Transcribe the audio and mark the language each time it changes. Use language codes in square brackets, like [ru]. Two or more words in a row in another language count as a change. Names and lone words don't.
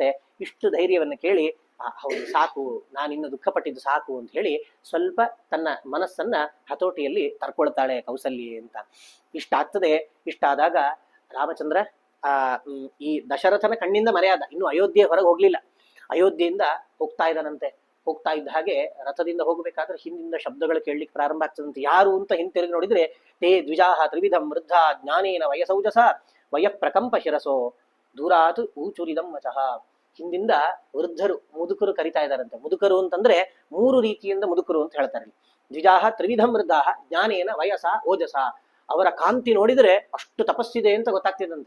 [kn] ಇಷ್ಟು ಧೈರ್ಯವನ್ನು ಕೇಳಿ ಹೌದು ಸಾಕು, ನಾನಿನ್ನು ದುಃಖ ಪಟ್ಟಿದ್ದು ಸಾಕು ಅಂತ ಹೇಳಿ ಸ್ವಲ್ಪ ತನ್ನ ಮನಸ್ಸನ್ನ ಹತೋಟಿಯಲ್ಲಿ ತರ್ಕೊಳ್ತಾಳೆ ಕೌಸಲ್ಯೆ ಅಂತ. ಇಷ್ಟಾಗ್ತದೆ. ಇಷ್ಟಾದಾಗ ರಾಮಚಂದ್ರ ಈ ದಶರಥನ ಕಣ್ಣಿಂದ ಮರೆಯಾದ. ಇನ್ನು ಅಯೋಧ್ಯೆ ಹೊರಗೆ ಹೋಗ್ಲಿಲ್ಲ. ಅಯೋಧ್ಯೆಯಿಂದ ಹೋಗ್ತಾ ಇದ್ದಾನಂತೆ. ಹೋಗ್ತಾ ಇದ್ದ ಹಾಗೆ ರಥದಿಂದ ಹೋಗ್ಬೇಕಾದ್ರೆ ಹಿಂದಿಂದ ಶಬ್ದಗಳು ಕೇಳಲಿಕ್ಕೆ ಪ್ರಾರಂಭ ಆಗ್ತದಂತೆ. ಯಾರು ಅಂತ ಹಿಂತಿರುಗಿ ನೋಡಿದ್ರೆ [sa] ತೇ ದ್ವಿಜಾಹ ತ್ರಿವಿಧಂ ವೃದ್ಧ ಜ್ಞಾನೇನ ವಯಸೌಜಸ ವಯ ಪ್ರಕಂಪ ಶಿರಸೋ ದೂರಾತ್ ಊಚುರಿದಂ ವಚಃ. [kn] ಹಿಂದಿಂದ ವೃದ್ಧರು ಮುದುಕರು ಕರಿತಾ ಇದ್ದಾರಂತೆ. ಮುದುಕರು ಅಂತಂದ್ರೆ 3 ರೀತಿಯಿಂದ ಮುದುಕರು ಅಂತ ಹೇಳ್ತಾರೆ. [sa] ದ್ವಿಜಾಹ ತ್ರಿವಿಧಂ ವೃದ್ಧಾಹ ಜ್ಞಾನೇನ ವಯಸ ಓಜಸ. [kn] ಅವರ ಕಾಂತಿ ನೋಡಿದ್ರೆ ಅಷ್ಟು ತಪಸ್ಸಿದೆ ಅಂತ ಗೊತ್ತಾಗ್ತಿದಂತೆ.